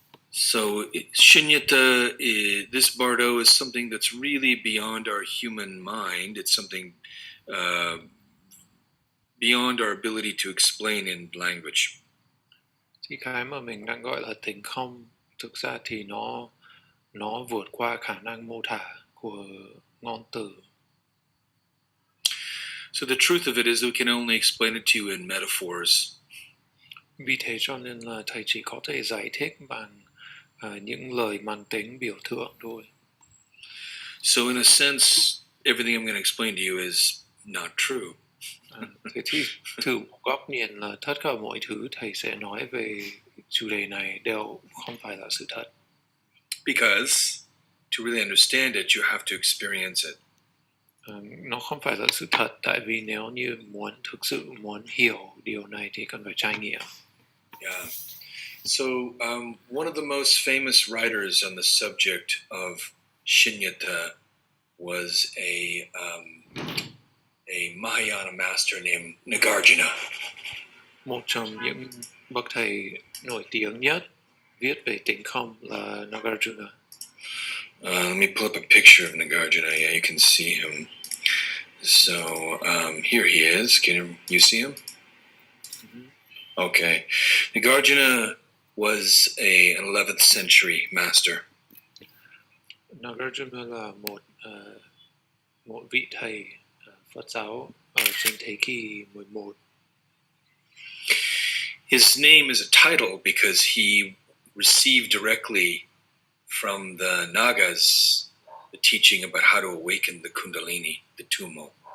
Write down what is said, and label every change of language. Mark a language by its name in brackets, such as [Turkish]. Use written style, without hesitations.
[English] So Shunyata, this Bardo is something that's really beyond our human mind. It's something beyond our ability to explain in language. [Vietnamese] Thì cái mà mình đang gọi là tình không, thực ra thì nó vượt qua khả năng mô tả của ngôn từ. [English] So the truth of it is we can only explain it to you in metaphors. [Vietnamese] Vì thế cho nên là thầy chỉ có thể giải thích bằng những lời mang tính biểu tượng thôi. [English] So in a sense, everything I'm going to explain to you is not true. [Vietnamese] Thế thì thử một góc nhìn là tất cả mọi thứ thầy sẽ nói về chủ đề này đều không phải là sự thật. [English] Because to really understand it, you have to experience it. [Vietnamese] Nó không phải là sự thật tại vì nếu như thực sự muốn hiểu điều này thì cần phải trải nghiệm. [English] Yeah. So one of the most famous writers on the subject of Shunyata was a Mahayana master named Nagarjuna. [Vietnamese] Một trong những bậc thầy nổi tiếng nhất viết về tình không là Nagarjuna. [English] Let me pull up a picture of Nagarjuna. Yeah, you can see him. So here he is. Can you see him? Mm-hmm. Okay. Nagarjuna was an 11th century master. [Vietnamese] Nagarjuna là một vị thầy Phật giáo ở trên thế kỷ 11. [English] His name is a title because he received directly from the Nagas the teaching about how to awaken the Kundalini, the Tumo.